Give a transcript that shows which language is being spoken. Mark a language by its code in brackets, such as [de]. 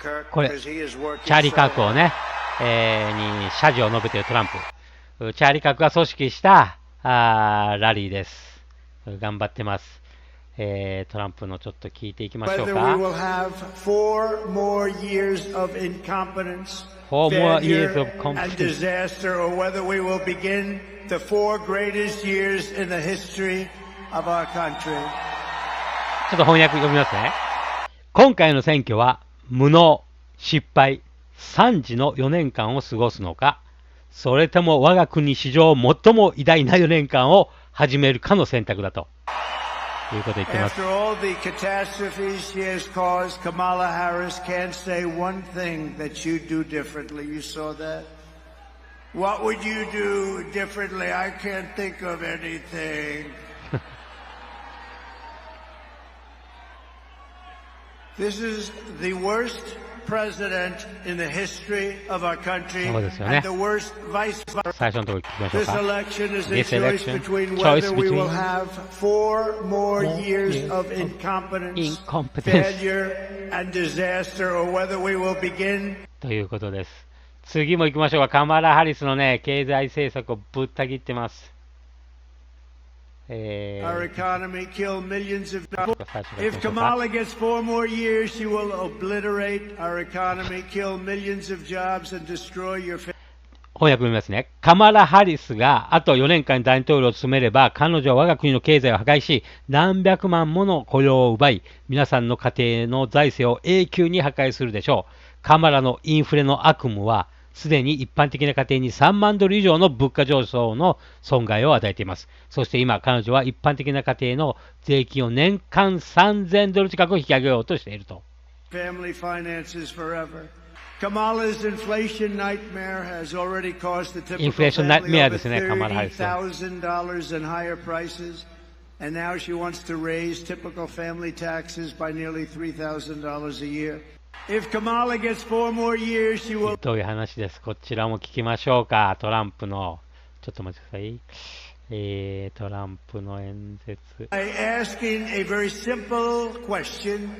[ja] これ、チャーリー・カークをね、に謝辞を述べているトランプ。チャーリー・カークが組織したラリーです。頑張ってます。トランプのちょっと聞いていきましょうか。 [en] 4 more years of incompetence, failure, and disaster, or whether we will begin the 4 greatest years in the history of our country. [ja] ちょっと翻訳読みますね。今回の選挙は無能、失敗、惨事の4年間を過ごすのか、それとも我が国史上最も偉大な4年間を始めるかの選択だということを言っています。 [en] After all the catastrophes she has caused, Kamala Harris can't say one thing that you do differently. You saw that? What would you do differently? I can't think of anything. This is the worst president in the history of our country and the worst vice president. This election is a choice between whether we will have 4 more years of incompetence, failure, and disaster, or whether we will begin. [ja] ということです。次も行きましょうか。カマラ・ハリスのね、経済政策をぶった切ってます。 [en] Our economy killed millions of jobs. If Kamala gets 4 more years, she will obliterate our economy, kill millions of jobs, and destroy your family. [ja] 翻訳読みますね。カマラ・ハリスがあと4年間大統領を務めれば、彼女は我が国の経済を破壊し、何百万もの雇用を奪い、皆さんの家庭の財政を永久に破壊するでしょう。カマラのインフレの悪夢は、すでに一般的な家庭に3万ドル以上の物価上昇の損害を与えています。そして今、彼女は一般的な家庭の税金を年間3000ドル近く引き上げようとしていると。 [en] Family finances forever. Kamala's inflation nightmare has already cost the typical family over $30,000 in higher prices, and now she wants to raise typical family taxes by nearly $3,000 a year.If Kamala gets 4 more years, she will... [ja] どういう話です。こちらも聞きましょうか。トランプの。ちょっと待ってください。トランプの演説。 [en] Asking a very simple question.